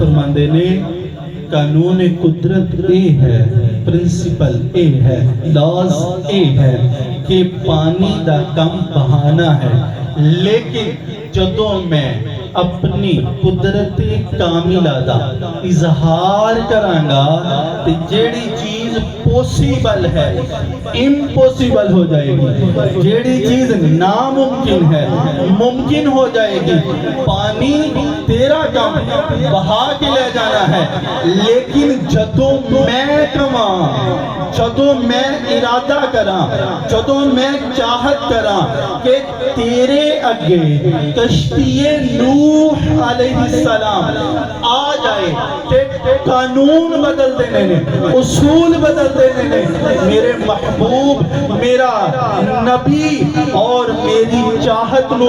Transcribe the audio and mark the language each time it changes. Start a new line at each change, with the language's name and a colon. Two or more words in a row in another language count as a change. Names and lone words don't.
Punjabi: فرماندے نے قانون قدرت اے ہے، پرنسپل اے ہے، لاز اے ہے کہ پانی دا کم بہانا ہے، لیکن جدوں میں اپنی قدرت کاملہ دا اظہار کرانگا تے جیڑی چیز پوسیبل ہے امپوسیبل ہو جائے گی، جیڑی چیز ناممکن ہے ممکن ہو جائے گی۔ پانی تیرا کام بہا کے لے جانا ہے، لیکن جدوں میں کماں جدوں میں ارادہ کراں جدوں میں چاہت کراں کہ تیرے اگے کشتی نوح
Arabic: علیہ السلام
Punjabi: آ جائے تے قانون بدل دینے نے اصول بدل دینے نے میرے محبوب میرا نبی اور میری چاہت نو